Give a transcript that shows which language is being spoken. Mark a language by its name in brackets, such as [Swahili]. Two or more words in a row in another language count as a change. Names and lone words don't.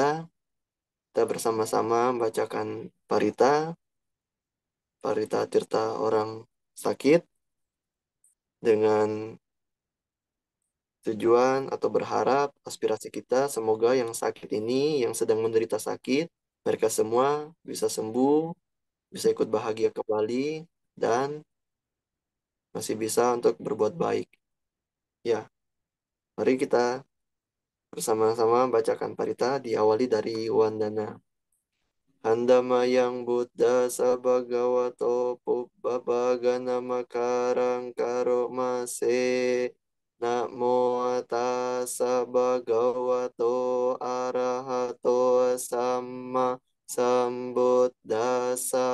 [Indonesian] Kita bersama-sama membacakan parita Tirta orang sakit dengan tujuan atau berharap aspirasi kita semoga yang sakit ini, yang sedang menderita sakit, mereka semua bisa sembuh, bisa ikut bahagia kembali, dan masih bisa untuk berbuat baik. Ya, mari kita bersama-sama bacakan parita diawali dari Wandana. [Pali] Handamayang Buddha Sabagawato Pubbabagana Makarang Karomase Namo Tassa Bhagavato Arahato Samma sambuddhassa.